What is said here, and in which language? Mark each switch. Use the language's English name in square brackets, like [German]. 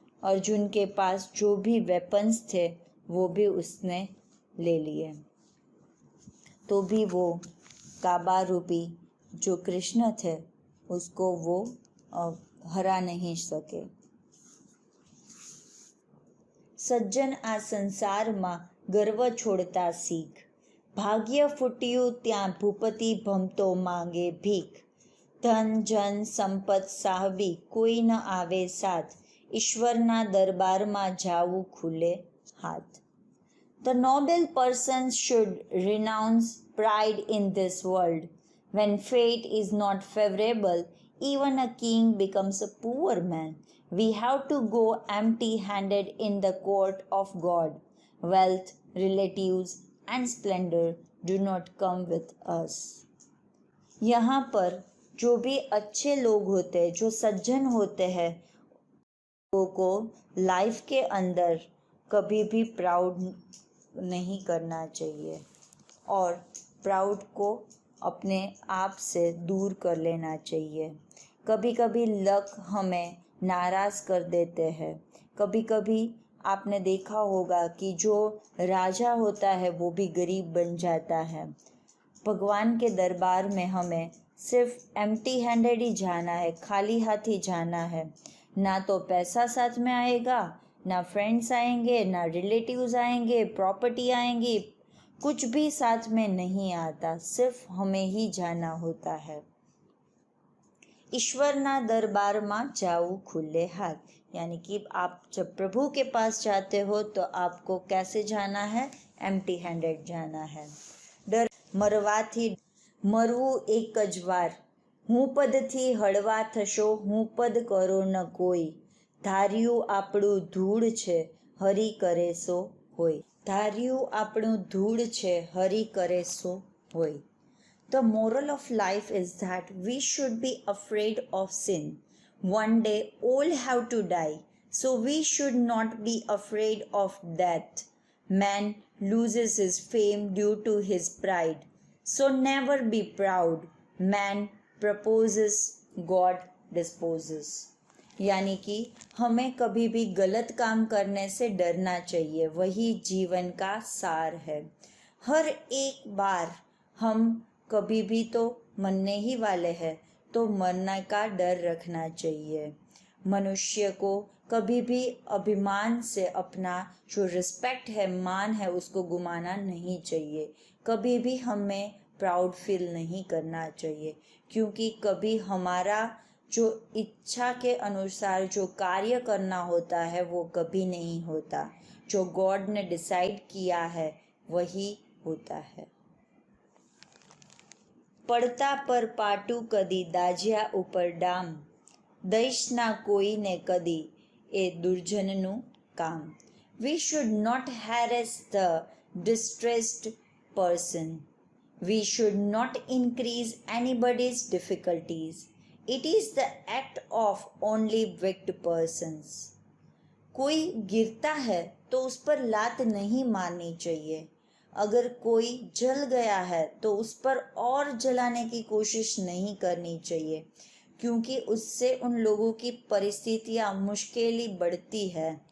[Hindi] अर्जुन के पास जो भी वेपन्स थे वो भी उसने ले लिए, तो भी वो काबा रूपी जो कृष्ण थे उसको वो हरा नहीं सके। [Gujarati] સજ્જન આ સંસારમાં ગર્વ છોડતા શીખ, ભાગ્ય ફૂટ્યું ત્યાં ભૂપતિ ભમતો માંગે ભીખ, ધન જન સંપત સાહબી કોઈ ન આવે સાથ, ઈશ્વરના દરબારમાં જાવું ખુલે હાથ. [English] The noble persons should renounce pride in this world. When fate is not favorable, even a king becomes a poor man. We have to go empty-handed in the court of God. Wealth, relatives and splendor do not come with us. [Hindi] यहाँ पर जो भी अच्छे लोग होते हैं, जो सज्जन होते हैं, लोगों को लाइफ के अंदर कभी भी प्राउड नहीं करना चाहिए और प्राउड को अपने आप से दूर कर लेना चाहिए। कभी कभी लक हमें नाराज़ कर देते हैं। कभी कभी आपने देखा होगा कि जो राजा होता है वो भी गरीब बन जाता है। भगवान के दरबार में हमें सिर्फ [English] empty handed [Hindi] ही जाना है, खाली हाथ ही जाना है। ना तो पैसा साथ में आएगा, ना फ्रेंड्स आएंगे, ना रिलेटिव्स आएंगे, प्रॉपर्टी आएंगी, कुछ भी साथ में नहीं आता, सिर्फ हमें ही जाना होता है। [Gujarati] ईश्वरना दरबाરમાં जाऊँ खुले हाथ, [Hindi] यानी कि आप जब प्रभु के पास जाते हो तो आपको कैसे जाना है? [English] empty handed [Hindi] जाना है। [Gujarati] डर मरवाથી મરવું એક જ વાર, હું પદથી હળવા થશો, હું પદ કરો ન કોઈ, ધાર્યું આપણું ધૂળ છે હરી કરે સો હોય, ધાર્યું આપણું ધૂળ છે હરી કરે સો હોય. [English] The moral of life is that we should be afraid of sin. One day all have to die, so we should not be afraid of death. Man loses his fame due to his pride, so never be proud. Man proposes, God disposes. [Hindi] यानी कि हमें कभी भी गलत काम करने से डरना चाहिए, वही जीवन का सार है। हर एक बार हम कभी भी तो मरने ही वाले हैं, तो मरने का डर रखना चाहिए। मनुष्य को कभी भी अभिमान से अपना जो रिस्पेक्ट है, मान है, उसको गुमाना नहीं चाहिए। कभी भी हमें प्राउड फील नहीं करना चाहिए, क्योंकि कभी हमारा जो इच्छा के अनुसार जो कार्य करना होता है वो कभी नहीं होता। जो गॉड ने डिसाइड किया है वही होता है। [Gujarati] પડતા પર પાટું કદી દાજ્યા ઉપર ડામ, દઈશ ના કોઈને કદી એ દુર્જનનું કામ. [English] We should not harass the distressed person. We should not increase anybody's difficulties. It is the act of only weak persons. [Hindi] कोई गिरता है तो उस पर लात नहीं मारनी चाहिए। अगर कोई जल गया है तो उस पर और जलाने की कोशिश नहीं करनी चाहिए, क्योंकि उससे उन लोगों की परिस्थितियाँ मुश्किल बढ़ती है।